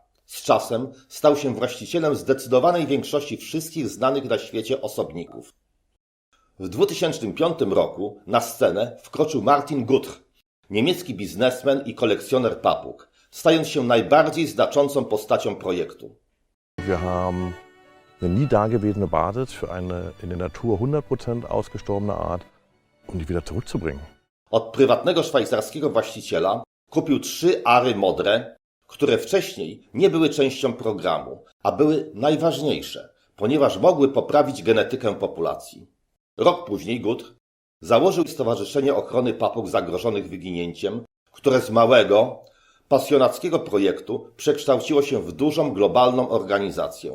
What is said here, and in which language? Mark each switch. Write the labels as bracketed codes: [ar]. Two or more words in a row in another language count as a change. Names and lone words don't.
[pl] Z czasem stał się właścicielem zdecydowanej większości wszystkich znanych na świecie osobników. W 2005 roku na scenę wkroczył Martin Guttr, niemiecki biznesmen i kolekcjoner papug, stając się najbardziej znaczącą postacią projektu. [de] Wir haben eine nie dagewesene Basis für eine in der Natur 100% ausgestorbene Art, um die wieder zurückzubringen. [pl] Od prywatnego szwajcarskiego właściciela kupił 3 Ary Modre, które wcześniej nie były częścią programu, a były najważniejsze, ponieważ mogły poprawić genetykę populacji. Rok później Guttr założył Stowarzyszenie Ochrony Papug Zagrożonych Wyginięciem, które z małego, pasjonackiego projektu przekształciło się w dużą globalną organizację.